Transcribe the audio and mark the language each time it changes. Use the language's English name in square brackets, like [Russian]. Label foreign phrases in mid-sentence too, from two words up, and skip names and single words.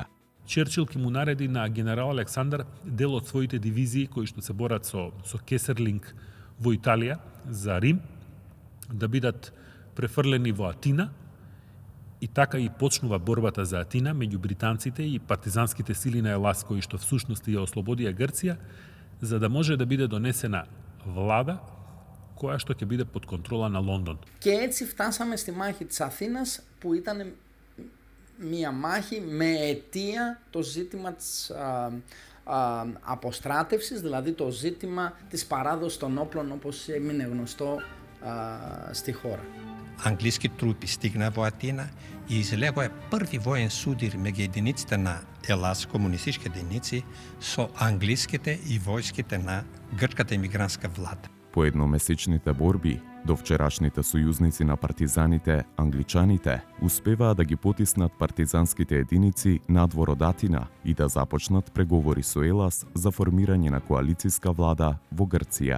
[Macedonian] Черчил ќе му нареди на генерал Александар дел од своите дивизии кои што се борат со Кесерлинг во Италија за Рим да бидат префрлени во Атина. И така и почнува борбата за Атина меѓу британците и партизанските сили на Елас кои што всушност ја ослободија Грција, за да може да биде донесена влада која што ќе биде под контрола на Лондон. [Greek] Και έτσι φτάσαμε στη μάχη της Αθήνας που ήταν μία μάχη με αιτία το ζήτημα της αποστράτευσης, δηλαδή το ζήτημα της παράδοσης των όπλων όπως έμεινε γνωστό στη χώρα. [Macedonian] Англиски трупи стигна во Атина и излегоа први воен судир меѓу единиците на Елас, комунистички единици, со англиските и војските на грчката емигрантска влада. По едномесечните борби, довчерашните сојузници на партизаните, англичаните, успеваа да ги потиснат партизанските единици надвор од Атина и да започнат преговори со Елас за формирање на коалициска влада во Грција.